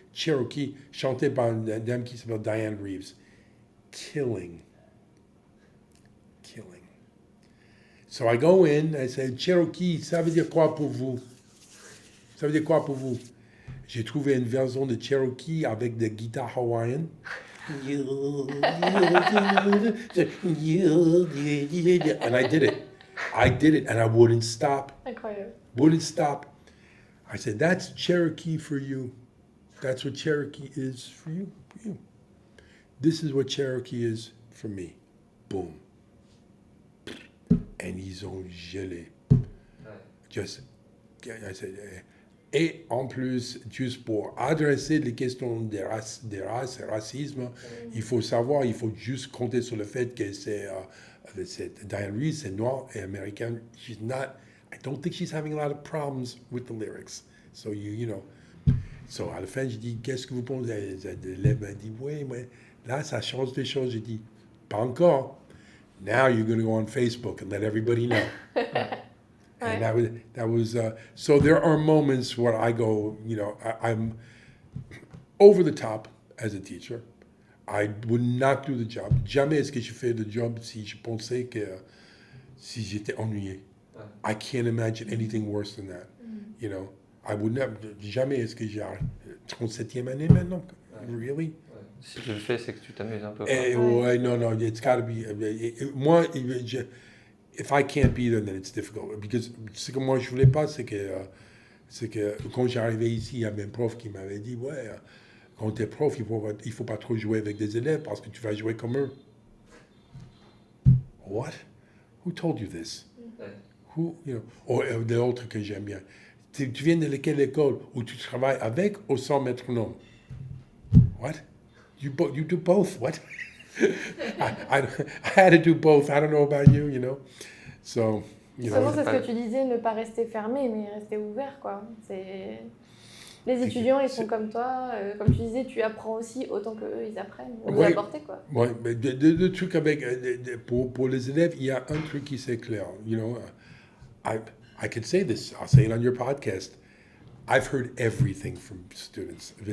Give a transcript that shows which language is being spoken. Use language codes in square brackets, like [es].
[fr] Cherokee, chanté par une dame qui s'appelle Diane Reeves. Killing. [en] So I go in, I say, [fr] Cherokee, ça veut dire quoi pour vous? Ça veut dire quoi pour vous? J'ai trouvé une version de Cherokee avec des guitares hawaïennes. [en] And I did it, and I wouldn't stop. [fr] Incroyable. [en] Wouldn't stop. I said, that's Cherokee for you. That's what Cherokee is for you. This is what Cherokee is for me. [fr] Boom. And ils ont gelé. [en] Just, I said, [fr] et en plus, juste pour adresser les questions des races et racisme, il faut savoir, il faut juste compter sur le fait que c'est Diane Reeves, c'est noire et américaine. [en] She's not, I don't think she's having a lot of problems with the lyrics. So, you know. [fr] So, à la fin, je dis, qu'est-ce que vous pensez? L'élève m'a dit, oui, mais là, ça change des choses. J'ai dit, pas encore. [en] Now you're going to go on Facebook and let everybody know. And that was so there are moments where I go, you know, I'm over the top as a teacher. I would not do the job. [fr] Jamais est-ce que je fais le job si je pensais que si j'étais ennuyé. [en] I can't imagine anything worse than that. You know, I would never. [fr] Jamais est-ce que j'ai 37e année maintenant. [en] Really? [fr] Si tu le fais, c'est que tu t'amuses un peu. [en] Ouais, no, it's got to be. Moi, if I can't be there, then it's difficult. [fr] Because ce que moi je voulais pas, c'est que quand j'arrivais ici, il y avait un prof qui m'avait dit, ouais, quand t'es prof, il faut pas trop jouer avec des élèves parce que tu vas jouer comme eux. [en] What? Who told you this? Who, you know? [fr] Ou d'autres que j'aime bien. Tu viens de quelle école où tu travailles avec ou sans métronome? [en] What? You do both? What? I had to do both. I don't know about you, you know. So, you know. [fr] C'est ce que tu disais, ne pas rester fermé, mais rester ouvert, quoi. Les étudiants, ils sont comme toi. Comme tu disais, tu apprends aussi autant qu'eux, ils apprennent. Vous apportez, quoi. Oui, mais le truc avec... Pour les élèves, il y a un truc qui c'est clair. [en] You know, I can say this. I'll say it on your podcast. I've heard everything from students.